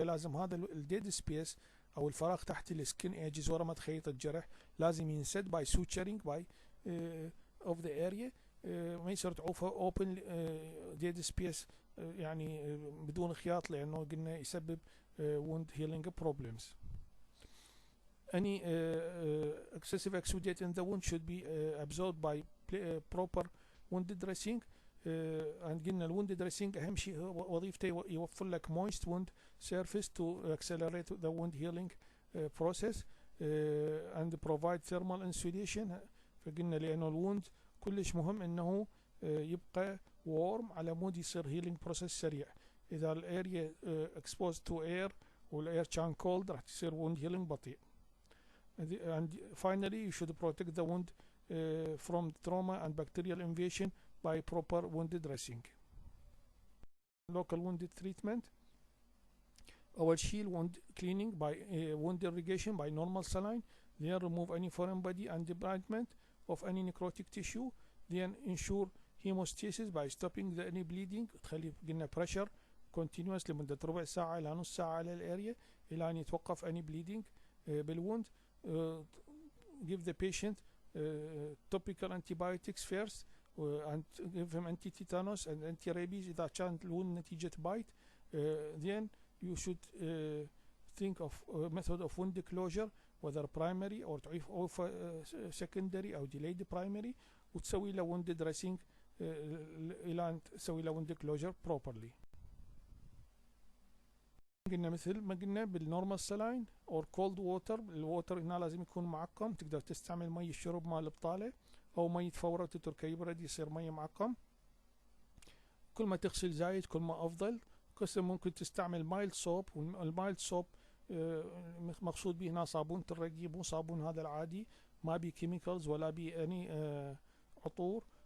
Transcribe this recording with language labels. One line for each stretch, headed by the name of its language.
Arabic: فلازم هذا الديد سبيس او الفراغ تحت السكن ايجز ورا ما تخيط الجرح لازم ينسد باي سوتشرينج باي اوف ذا اريا، ما يصير تعوفه اوبن ديد سبيس يعني بدون خياط، لانه قلنا يسبب wound healing problems.
English: Any excessive exudate in the wound should be absorbed by proper wound dressing. and قلنا الwound dressing أهم شيء وظيفته يوفر لك moist wound surface to accelerate the wound healing process and provide thermal insulation.
Arabic: فقلنا لأنه الwound كلش مهم إنه يبقى warm على مود يصير healing process سريع. إذا الاريا exposed to air والاير كان cold راح تصير wound healing بطيء.
English: And finally you should protect the wound from trauma and bacterial invasion by proper wound dressing. Local wound treatment. أول شيء wound cleaning by wound irrigation by normal saline. Then remove any foreign body and debridement of any necrotic tissue. Then ensure hemostasis by stopping the any bleeding.
Arabic: تخلي قلنا pressure continuous لمدة ربع ساعة إلى نص ساعة على الاريا إلى أن يتوقف any bleeding بالwound.
English: Give the patient topical antibiotics first and give him anti-tetanus and anti-rabies إذا كانت الwound نتيجة bite. Then you should think of method of wound closure whether primary or secondary أو delayed primary، وتسوي له wound dressing إلى أن تسوي له wound closure properly.
Arabic: قلنا مثل ما قلنا بالنورمال سلاين اور كولد ووتر، الووتر هنا لازم يكون معقم، تقدر تستعمل مي الشرب مال البطاله او مي فوره تتركه يبرد يصير مي معقم. كل ما تغسل زايد كل ما افضل. قسم ممكن تستعمل مايلد صوب، والمايلد صوب مقصود به هنا صابون ترقي، مو صابون هذا العادي ما بي كيميكالز ولا بي اني عطور.